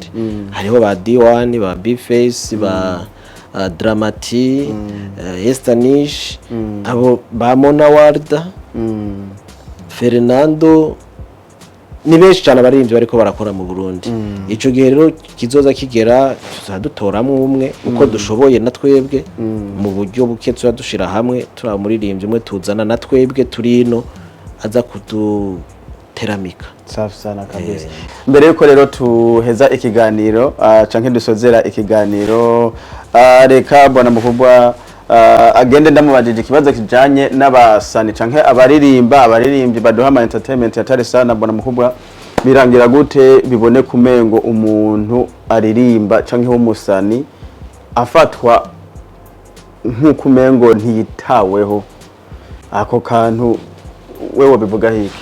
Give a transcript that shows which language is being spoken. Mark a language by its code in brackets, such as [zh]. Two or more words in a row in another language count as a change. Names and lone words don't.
[rn] Hariho ba D1 ba B-Face ba Dramati Estanish abo ba Mona Warda Fernando ni benshi cyane abaririmbyi bariko barakora mu Burundi. Ico gihe rero kizoza kigera tuzadutoramo umwe uko dushoboye na twebwe mu buryo buke tuzadushira hamwe turamuririmbyi umwe tuzana na twebwe turino aza kuduteramika. [sw] Safi sana kabisa. [rn] Mbere yuko rero tuheza ikiganiro canke dusozera ikiganiro reka [sw] bwana mukubwa [rn] agende ndamubajije ikibazo kijanye n'abasani canke abaririmbyi baduha ama entertainment yatari [sw] sana bwana mukubwa [rn] birangira gute bibone kumengo umuntu aririmba canke w'umusani afatwa nk'ukumengo ntiyitaweho ako kantu wewe bivuga hiki?